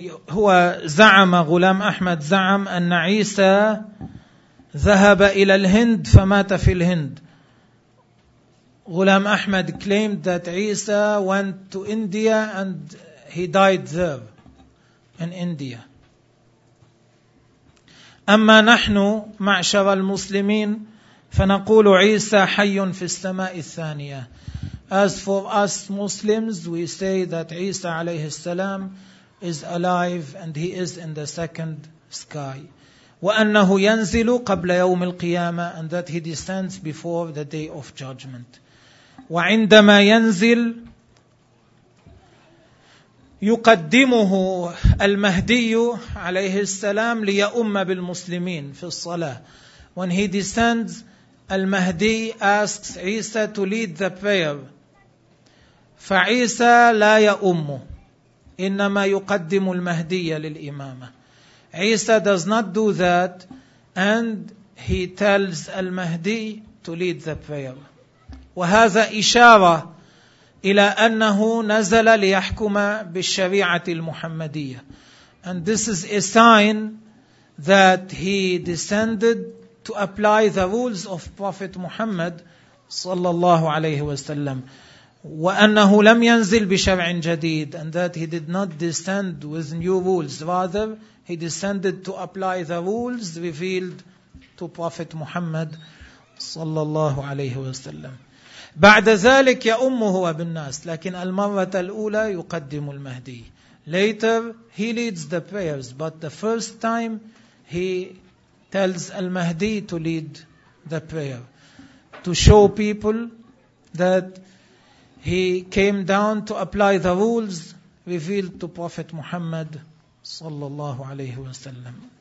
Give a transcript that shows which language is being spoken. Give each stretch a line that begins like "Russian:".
Arabic: هو زعم غلام أحمد زعم أن عيسى ذهب إلى الهند فمات في الهند.
English: غلام أحمد claimed that عيسى went to India and he died there in India.
Arabic: أما نحن معشر المسلمين فنقول عيسى حي في السماء الثانية.
English: As for us Muslims, we say that عيسى
Arabic: عليه السلام
English: is alive and he is in the second sky.
Arabic: وأنه ينزل قبل يوم القيامة
English: and that he descends before the day of judgment.
Arabic: وعندما ينزل يقدمه المهدي عليه السلام ليؤم بالمسلمين في الصلاة.
English: When he descends, المهدي asks عيسى to lead the prayer.
Arabic: فعيسى لا يؤم إنما يقدم المهدي للإمامة.
English: عيسى does not do that and he tells المهدي to lead the prayer.
Arabic: وهذا إشارة إلى أنه نزل ليحكم بالشريعة المحمدية.
English: And this is a sign that he descended to apply the rules of Prophet Muhammad
Arabic: صلى الله عليه وسلم. وأنه لم ينزل بشرع جديد.
English: And that he did not descend with new rules. Rather, he descended to apply the rules revealed to Prophet Muhammad
Arabic: صلى الله عليه وسلم. بعد ذلك يؤم هو بالناس لكن المرة الأولى يقدم المهدي.
English: Later he leads the prayers but the first time he tells المهدي to lead the prayer to show people that he came down to apply the rules revealed to Prophet Muhammad
Arabic: صلى الله عليه وسلم.